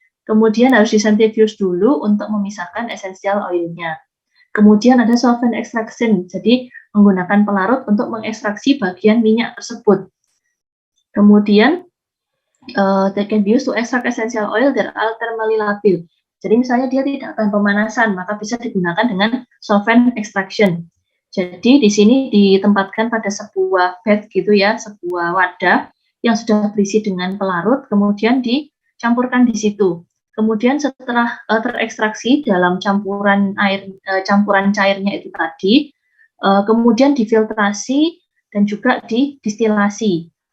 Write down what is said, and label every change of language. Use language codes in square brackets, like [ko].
[id] Kemudian harus disentrifuge dulu untuk memisahkan essential oilnya. Kemudian ada solvent extraction, jadi menggunakan pelarut untuk mengekstraksi bagian minyak tersebut. Kemudian [en] they can be used to extract essential oil that are thermally labile. [id] Jadi misalnya dia tidak akan pemanasan, maka bisa digunakan dengan solvent extraction. Jadi di sini ditempatkan pada sebuah bed gitu ya, sebuah wadah yang sudah berisi dengan pelarut, kemudian dicampurkan di situ. Kemudian setelah terekstraksi dalam campuran cairnya itu tadi, kemudian difiltrasi dan juga didistilasi.